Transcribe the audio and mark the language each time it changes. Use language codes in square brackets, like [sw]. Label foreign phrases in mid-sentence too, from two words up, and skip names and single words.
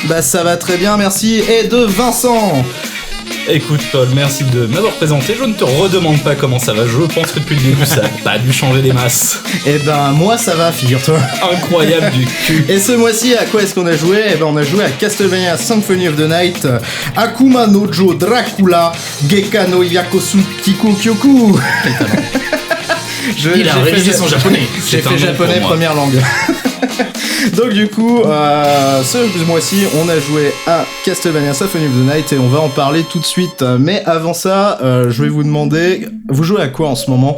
[fr] Bah ça va très bien, merci. Et de Vincent. Écoute Paul, merci de m'avoir présenté, je ne te redemande pas comment ça va, je pense que depuis le début ça n'a pas dû changer des masses. Eh ben moi ça va, figure-toi. Incroyable du cul. Et ce mois-ci, à quoi est-ce qu'on a joué ? Eh ben on a joué à Castlevania Symphony of the Night, Akuma no Jo Dracula, Geka no Yakosu Kiku Kyoku. Il a révisé son japonais. J'ai fait japonais première langue. Donc du coup, ce mois-ci, on a joué à Castlevania Symphony of the Night et on va en parler tout de suite. Mais avant ça, je vais vous demander, vous jouez à quoi en ce moment ?